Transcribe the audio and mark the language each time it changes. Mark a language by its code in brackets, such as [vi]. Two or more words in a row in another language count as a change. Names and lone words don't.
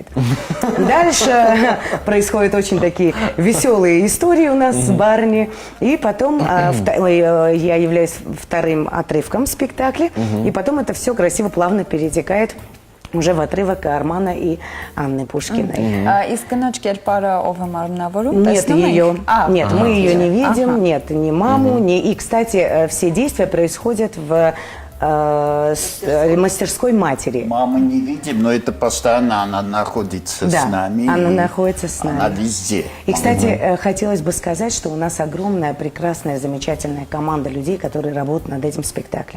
[ru] Дальше происходят очень такие веселые истории у нас с Барни, и потом я являюсь вторым отрывком в спектакле, и потом это все красиво, плавно перетекает уже в отрывок Армана и Анны Пушкиной. [hy] Իսկ կնոջ կերպարը ով է մարմնավորում? [ru] Нет ее, нет, мы ее не видим, Ага. нет, ни маму, ни... И, кстати, все действия происходят в мастерской матери. Маму не видим, но это постоянно она находится Да, с нами. она и находится с нами. Она везде. И, кстати, хотелось бы сказать, что у нас огромная, прекрасная, замечательная команда людей, которые работают над этим спектаклем.